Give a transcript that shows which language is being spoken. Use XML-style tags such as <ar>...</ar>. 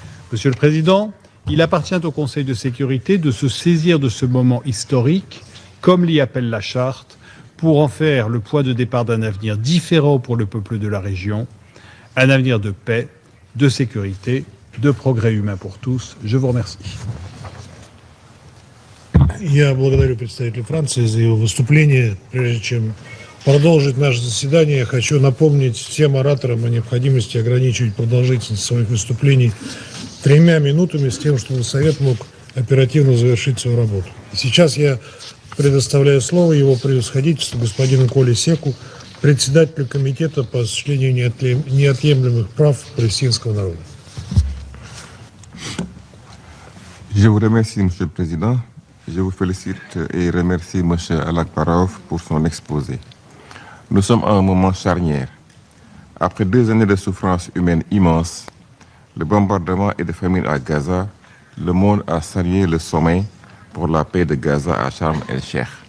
<fr>Monsieur le Président, il appartient au Conseil de sécurité de se saisir de ce moment historique, comme l'y appelle la Charte, pour en faire le point de départ d'un avenir différent pour le peuple de la région, un avenir de paix, de sécurité, de progrès humain pour tous. Je vous remercie.</fr> <ru>Я благодарю представителя Франции за его выступление. Прежде чем продолжить наше заседание, я хочу напомнить всем ораторам о необходимости ограничивать продолжительность своих выступлений 3 минутами с тем, чтобы Совет мог оперативно завершить свою работу. И сейчас я предоставляю слово его превосходительству господину Коле Секу, председателю Комитета по осуществлению неотъемлемых прав палестинского народа.</ru> <fr>Je vous remercie, Monsieur le Président. Je vous félicite et remercie M. Alakbarov pour son exposé. Nous sommes à un moment charnière. Après 2 années de souffrance humaine immense, le bombardement et de famine à Gaza, le monde a salué le sommet pour la paix de Gaza à Sharm el-Sheikh.</fr>